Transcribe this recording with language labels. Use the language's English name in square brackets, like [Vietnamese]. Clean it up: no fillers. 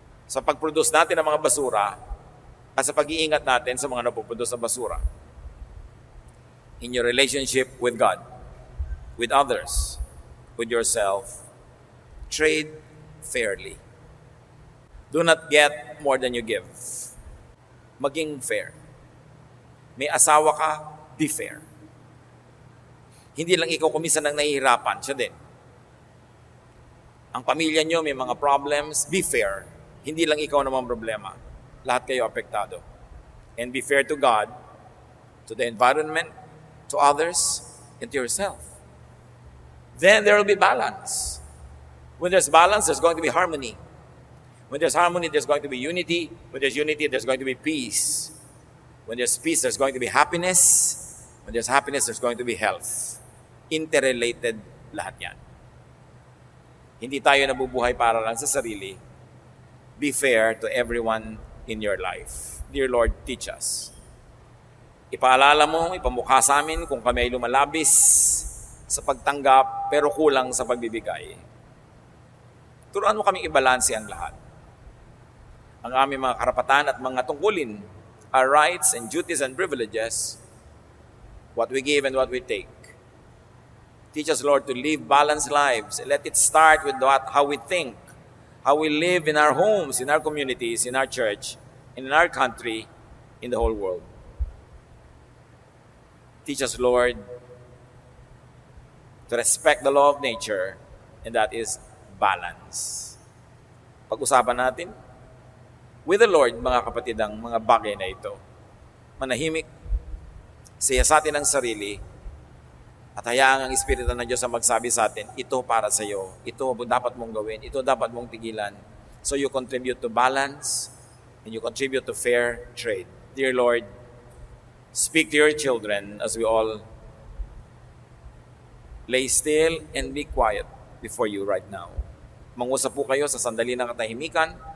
[Filipino] Sa pag-produce natin ng mga basura at sa pag-iingat natin sa mga napuproduce na basura. [English] In your relationship with God, with others, with yourself, trade fairly. Do not get more than you give. [Filipino] Maging fair. May asawa ka, [English] be fair. [Filipino] Hindi lang ikaw kuminsan ang nahihirapan, siya din. Ang pamilya nyo may mga problems, [English] be fair. [Filipino] Hindi lang ikaw naman problema. Lahat kayo apektado. [English] And be fair to God, to the environment, to others, and to yourself. Then there will be balance. When there's balance, there's going to be harmony. When there's harmony, there's going to be unity. When there's unity, there's going to be peace. When there's peace, there's going to be happiness. When there's happiness, there's going to be health. Interrelated [Filipino] lahat yan. Hindi tayo nabubuhay para lang sa sarili. [English] Be fair to everyone in your life. Dear Lord, teach us. [Filipino] Ipaalala mo, ipamukha sa amin kung kami ay lumalabis sa pagtanggap pero kulang sa pagbibigay. Turuan mo kaming ibalanse ang lahat. Ang aming mga karapatan at mga tungkulin, [English] our rights and duties and privileges, what we give and what we take. Teach us, Lord, to live balanced lives. Let it start with how we think, how we live in our homes, in our communities, in our church, in our country, in the whole world. Teach us, Lord, to respect the law of nature, and that is balance. [Filipino] Pag-usapan natin [English] with the Lord, [Filipino] mga kapatid, ang mga bagay na ito. Manahimik, siyasatin ang sarili, at hayaan ang Espiritu ng Diyos ang magsabi sa atin, ito para sa iyo, ito dapat mong gawin, ito dapat mong tigilan. [English] So you contribute to balance, and you contribute to fair trade. Dear Lord, speak to your children as we all lay still and be quiet before you right now. [Filipino] Mangusap po kayo sa sandali ng katahimikan.